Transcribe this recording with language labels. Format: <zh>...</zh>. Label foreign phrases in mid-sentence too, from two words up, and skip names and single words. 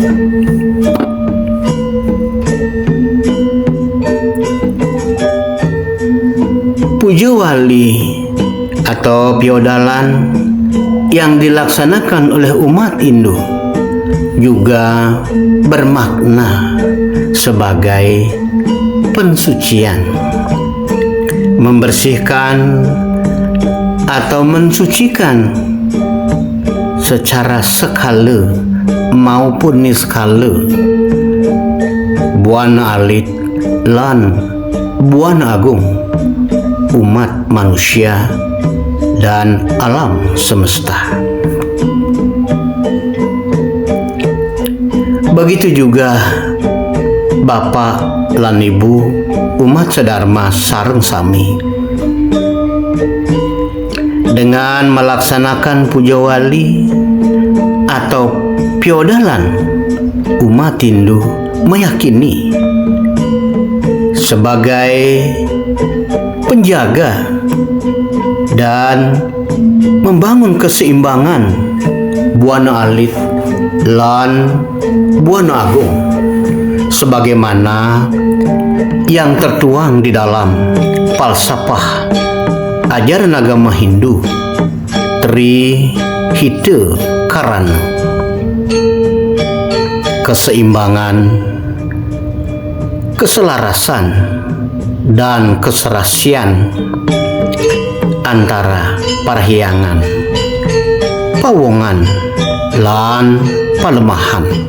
<id>Puja wali atau piodalan yang dilaksanakan oleh umat Hindu juga bermakna sebagai pensucian, membersihkan atau mensucikan secara skala maupun niskala buana alit lan buana agung umat manusia dan alam semesta. Begitu juga Bapak lan Ibu umat sedharma</id> <ban>sareng sami</ban> <id>dengan melaksanakan puja wali atau piodalan. Umat Hindu meyakini sebagai penjaga dan membangun keseimbangan buana alit lan buana agung sebagaimana yang tertuang di dalam falsafah ajaran agama Hindu Trihita Karana. Keseimbangan, keselarasan, dan keserasian antara parhyangan, pawongan, lan palemahan.</id>